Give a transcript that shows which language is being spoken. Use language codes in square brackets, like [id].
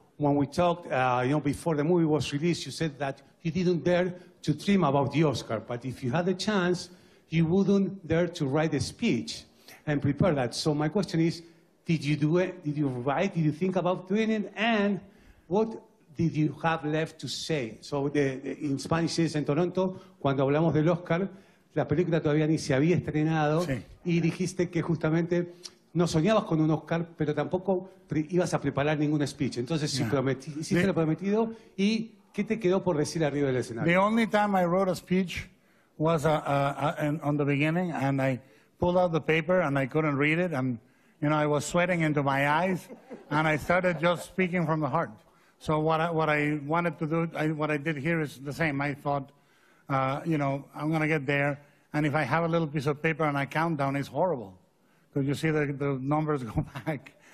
[en] when we talked, before the movie was released, you said that you didn't dare to dream about the Oscar, but if you had the chance, you wouldn't dare to write a speech and prepare that. So my question is, did you do it? Did you write? Did you think about doing it? And what did you have left to say? So in Spanish is [es] en Toronto, cuando hablamos del Oscar, la película todavía ni se había estrenado, sí. Y dijiste que justamente no soñabas con un Oscar, pero tampoco ibas a preparar ningún speech. Entonces, si hiciste lo prometido, ¿y qué te quedó por decir arriba del escenario? [en] The only time I wrote a speech was on the beginning, and I pulled out the paper and I couldn't read it, and I was sweating into my eyes, and I started just speaking from the heart. So what I wanted to do, what I did here is the same. I thought, I'm going to get there, and if I have a little piece of paper and I count down, it's horrible, because you see the numbers go back.